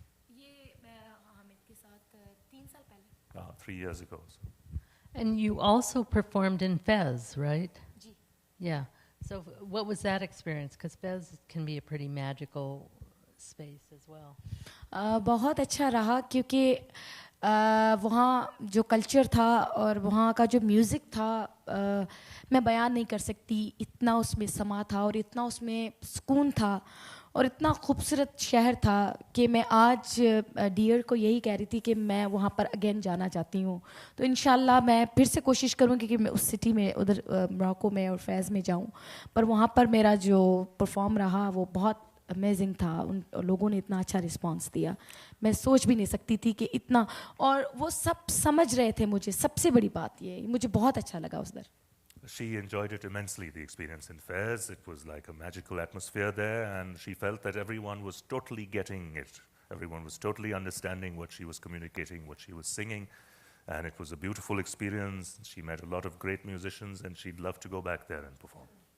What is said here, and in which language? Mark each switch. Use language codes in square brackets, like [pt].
[hi] ये मैं हामिद के साथ 3 साल पहले। [en] 3 years ago. And you also performed in Fez, right? [hi] Ji. [en] Yeah. So what was that experience? Because Fez can be a pretty magical space as well. [hi] बहुत अच्छा रहा क्योंकि वहाँ जो कल्चर था और वहाँ का जो म्यूज़िक था मैं बयान नहीं कर सकती, इतना उसमें समा था और इतना उसमें सुकून था और इतना खूबसूरत शहर था कि मैं आज डियर को यही कह रही थी कि मैं वहाँ पर अगेन जाना चाहती हूँ। तो इंशाल्लाह मैं फिर से कोशिश करूँगी कि मैं उस सिटी में उधर मोरक्को में और फैज़ में जाऊँ। पर वहाँ पर मेरा जो परफॉर्म रहा वो बहुत अमेजिंग था, उन लोगों ने इतना अच्छा रिस्पांस दिया, मैं सोच भी नहीं सकती थी कि इतना, और वो सब समझ रहे थे मुझे। सबसे बड़ी बात ये, मुझे बहुत अच्छा लगा उस दर। [en] She enjoyed it immensely, the experience in Fez. It was like a magical atmosphere there, and she felt that everyone was totally getting it. Everyone was totally understanding what she was communicating, what she was singing, and it was a beautiful experience. She met a lot of great musicians, and she'd love to go back there and perform.